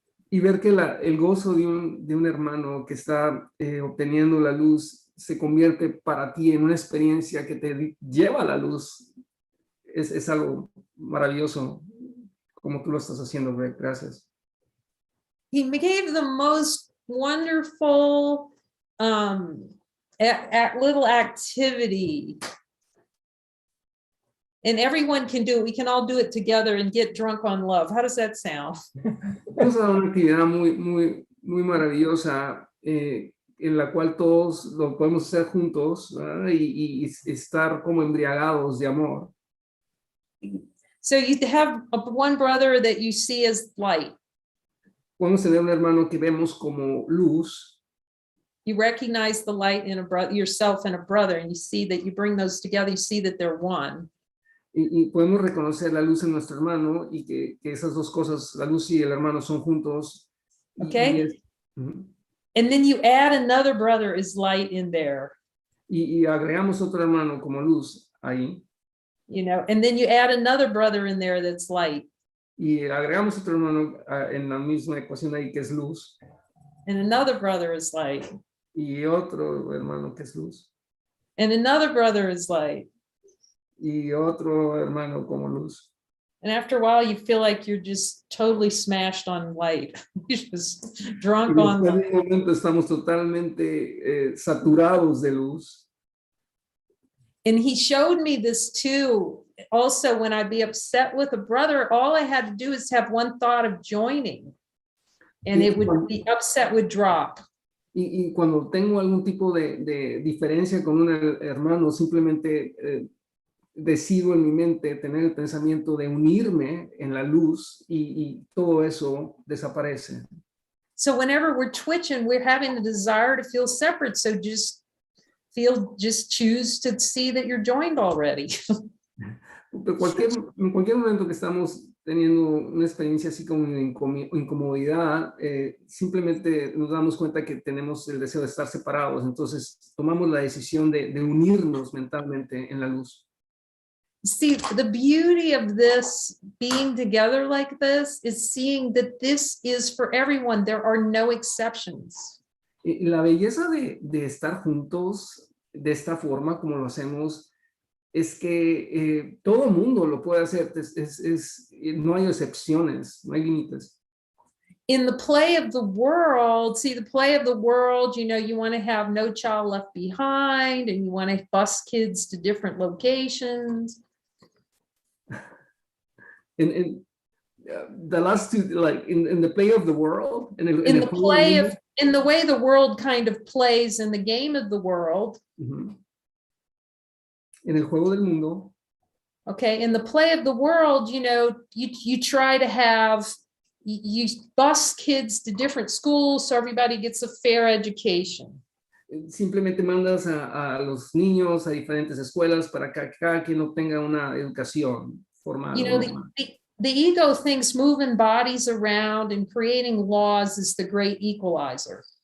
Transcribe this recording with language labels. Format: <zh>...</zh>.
<es>Y ver que el gozo de un hermano que está obteniendo la luz se convierte para ti en una experiencia que te lleva a la luz. Es algo maravilloso como tú lo estás haciendo, Greg. Gracias.</es> <en>He gave the most wonderful little activity. And everyone can do it. We can all do it together and get drunk on love. How does that sound?</en> <es>Es una actividad muy maravillosa en la cual todos lo podemos hacer juntos, ¿verdad? Y estar como embriagados de amor.</es> <en>So you have one brother that you see as light.</en> <es>Podemos tener un hermano que vemos como luz.</es> <en>You recognize the light in a brother, yourself and a brother, and you see that you bring those together. You see that they're one.</en> <es>Y podemos reconocer la luz en nuestro hermano y que esas dos cosas, la luz y el hermano, son juntos.</es> <en>Okay. And then you add another brother as light in there.</en> <es>Y agregamos otro hermano como luz ahí.</es> <en>You know, and then you add another brother in there that's light.</en> <es>Y agregamos otro hermano en la misma ecuación ahí que es luz.</es> <en>And another brother is light.</en> <es>Y otro hermano que es luz.</es> <en>And another brother is light.</en> <es>Y otro hermano como luz.</es> <en>And after a while, you feel like you're just totally smashed on light. You're just drunk on light.</en> <es>En un momento estamos totalmente saturados de luz.</es> <en>And he showed me this too. Also, when I'd be upset with a brother, all I had to do is have one thought of joining, and it would, the upset would drop.</en> <es>Y cuando tengo algún tipo de diferencia con un hermano, simplemente decido en mi mente tener el pensamiento de unirme en la luz y todo eso desaparece.</es> <en>So whenever we're twitching, we're having the desire to feel separate. So just choose to see that you're joined already.</en> <es>Pero en cualquier momento que estamos teniendo una experiencia así como de incomodidad, simplemente nos damos cuenta que tenemos el deseo de estar separados. Entonces tomamos la decisión de unirnos mentalmente en la luz.</es> <en>See, the beauty of this being together like this is seeing that this is for everyone. There are no exceptions.</en> <es>La belleza de estar juntos de esta forma, como lo hacemos, es que todo mundo lo puede hacer. No hay excepciones, no hay límites.</es> <en>In the play of the world, see, the play of the world, you know, you want to have no child left behind, and you want to bus kids to different locations. In the last two, like in the play of the world, in the way the world kind of plays in the game of the world.</en> <es>En el juego del mundo.</es> <en>Okay, in the play of the world, you know, you try to have, you bus kids to different schools so everybody gets a fair education.</en> <es>Simplemente mandas a los niños a diferentes escuelas para que cada quien obtenga una educación formal.</es> <en>You know, the ego thinks moving bodies around and creating laws is the great equalizer.</en>